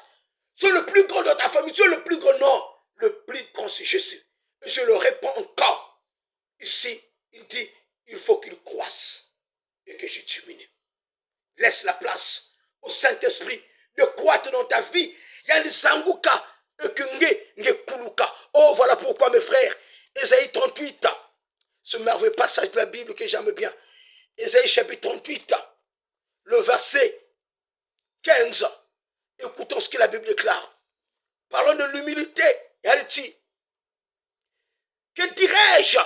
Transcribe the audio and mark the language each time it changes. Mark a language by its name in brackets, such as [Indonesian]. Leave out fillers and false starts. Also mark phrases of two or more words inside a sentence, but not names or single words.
[French] Tu es le plus grand dans ta famille. Tu es le plus grand. Non, le plus grand, c'est Jésus. Je le réponds encore. Ici, il dit, il faut qu'il croisse et que je diminue. Laisse la place au Saint-Esprit de croître dans ta vie. [Kongo] Yandi sanguka nge kuluka. [French] Oh, voilà pourquoi, mes frères, Ésaïe 38, ce merveilleux passage de la Bible que j'aime bien. Ésaïe chapitre 38, le verset 15. Écoutons ce que la Bible déclare. Parlons de l'humilité. Yandi, que dirais-je?